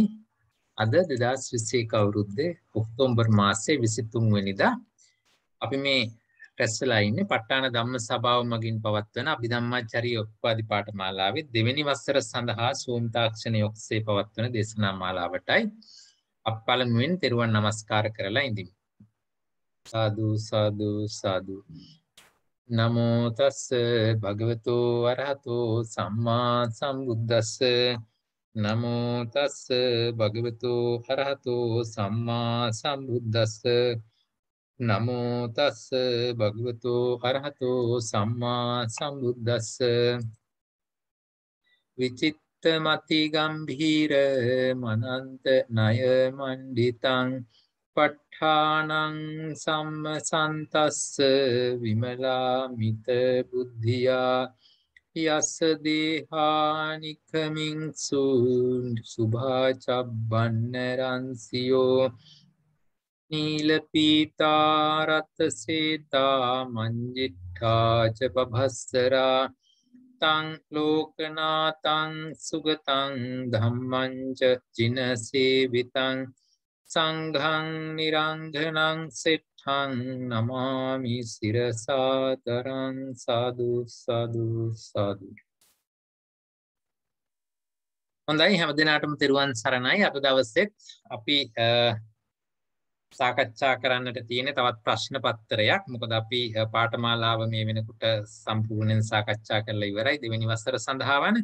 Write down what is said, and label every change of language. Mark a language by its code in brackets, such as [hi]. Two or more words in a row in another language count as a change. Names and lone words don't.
[si] අද 2021 අවුරුද්දේ ඔක්තෝබර් මාසයේ 23 වෙනිදා අපි මේ රැස් වෙලා ඉන්නේ ප ဋ ාණ ධම්ම සභාව මගින් පවත්වන අභිධම්මාචාරී උපවාදී පාඨමාලාවේ දෙවෙනි වසර සඳහා සූම් තාක්ෂණය ඔස්සේ පවත්වන දේශනා මාලාවටයි. අපි පළමුවෙන් තෙරුවන් නමස්කාර කරලා ඉඳිමු. සාදු සාදු සාදු. [pi] නමෝ තස්ස භගවතු වරහතෝ සම්මා සම්බුද්දස්ස නමෝ තස්ස භගවතු අරහතෝ සම්මා සම්බුද්දස්ස නමෝ තස්ස භගවතු අරහතෝ සම්මා සම්බුද්දස්ස විචිත්තමති ගම්භීර මනන්ත ණය මණ්ඩිතං ප ဋ ාණං සම්මසන්තස්ස විමලා මිත බුද්ධියා යස්ස දේහානිකමින් සුභාචබ්බන්නරන්සියෝ නීල පීතා රත සේතා මංජිට්ඨා ච පභස්සරා තං ලෝකනාතං සුගතං ධම්මං ච චිනසේවිතං සංඝං නිරංඝනං සෙට්ඨං නමාමි සිරසාදරං සාදු සාදු සාදු. [si] හොඳයි හැමදෙනාටම තෙරුවන් සරණයි. අද දවසෙත් අපි සාකච්ඡා කරන්නට තියෙන තවත් ප්‍රශ්න පත්‍රයක්. මොකද අපි පාඨමාලාව මේ වෙනකොට සම්පූර්ණයෙන් සාකච්ඡා කරලා ඉවරයි දෙවෙනි වසර සඳහා වන.